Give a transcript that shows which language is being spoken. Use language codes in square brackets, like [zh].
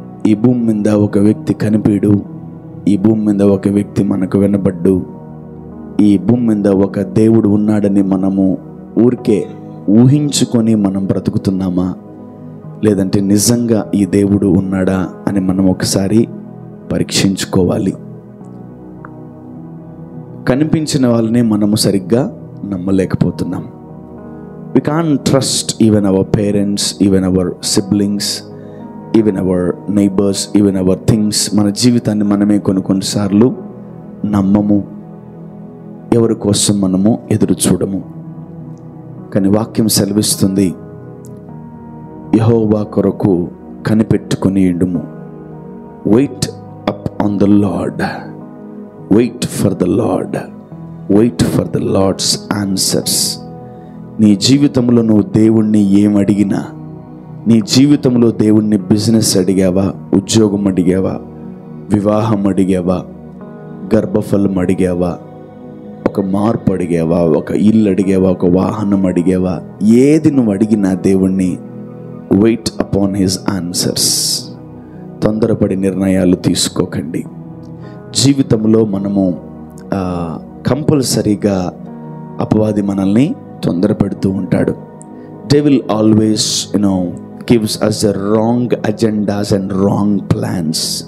[te] ఈ భూమి మీద ఒక వ్యక్తి కనిపీడు, ఈ భూమి మీద ఒక వ్యక్తి మనకు వినబడ్డు, ఈ భూమి మీద ఒక దేవుడు ఉన్నాడని మనము ఊరికే ఊహించుకొని మనం బ్రతుకుతున్నామా, లేదంటే నిజంగా ఈ దేవుడు ఉన్నాడా అని మనం ఒకసారి పరీక్షించుకోవాలి. కనిపించిన వాళ్ళని మనము సరిగ్గా నమ్మలేకపోతున్నాం. [en] We can't trust even our parents, even our siblings, even our neighbors, even our things. [te] మన జీవితాన్ని మనమే కొన్నిసార్లు నమ్మము, ఎవరి కోసం మనము ఎదురు చూడము. కానీ వాక్యం సెలవిస్తుంది, యెహోవా కొరకు కనిపెట్టుకొని యుండుము. [en] Wait upon the Lord, wait for the Lord, wait for the Lord's answers. [te] నీ జీవితంలో నువ్వు దేవుణ్ణి ఏమడిగినా, నీ జీవితంలో దేవుణ్ణి బిజినెస్ అడిగావా, ఉద్యోగం అడిగావా, వివాహం అడిగావా, గర్భఫలం అడిగావా, ఒక మార్పు అడిగావా, ఒక ఇల్లు అడిగావా, ఒక వాహనం అడిగావా, ఏది నువ్వు అడిగినా దేవుణ్ణి [en] Wait upon his answers. [te] తొందరపడి నిర్ణయాలు తీసుకోకండి. జీవితంలో మనము కంపల్సరీగా అపవాది మనల్ని తొందర పెడుతూ ఉంటాడు. [en] Devil always gives us the wrong agendas and wrong plans.